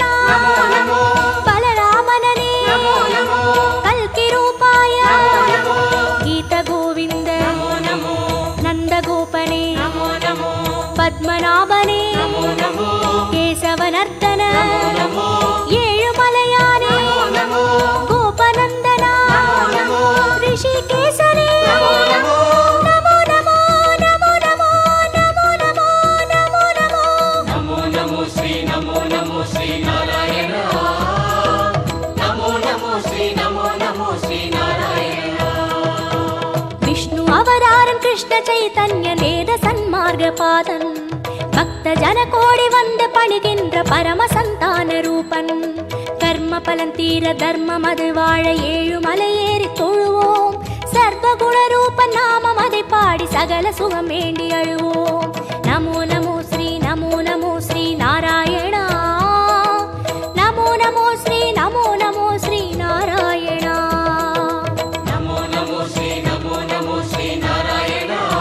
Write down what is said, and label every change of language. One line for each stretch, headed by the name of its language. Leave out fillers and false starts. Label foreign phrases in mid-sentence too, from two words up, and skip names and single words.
Sanskrit: नमो नमो बलरामनने नमो नमो कल्कि रूपाय नमो गीत गोविंद नमो नमो नंद गोपने नमो नमो पद्मनाभने नमो नमो केशवनर्दन नमो
Tamil: ஏழு மலையானே
Sanskrit: नमो
Tamil: கோபநந்தனா
Sanskrit: नमो
Tamil: ரிஷிகேசனே
Sanskrit: नमो नमो नमो नमो नमो नमो नमो नमो नमो नमो. नमो नमो श्री नारायण। नमो नमो श्री नारायण।
Tamil: विष्णु அவதாரன் கிருஷ்ண சைதன்ய வேத சன்மார்க்க பாதன் பக்த ஜன கோடி வந்து பணிகின்ற பரம சந்தான ரூபன். கர்ம பலன் தீர தர்மம் அது வாழ ஏழு மலை ஏறி தொழுவோம். சர்வகுண ரூபன் நாமம் அதை பாடி சகல சுகம் வேண்டி அழுவோம்.
Sanskrit: नमो नमो श्री नारायण. नमो नमो श्री नारायण. नमो नमो श्री नारायण।